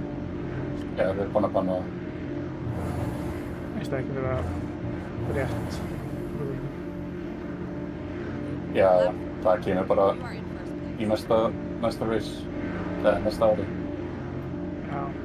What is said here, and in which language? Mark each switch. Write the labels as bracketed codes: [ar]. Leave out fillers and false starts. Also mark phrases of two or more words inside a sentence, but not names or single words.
[is] Já, þau er búin að banna það. Finnst það ekki vera rétt. Já, það kemur bara [en] You are in first place. [is] í næsta race, eða næsta ári. Já.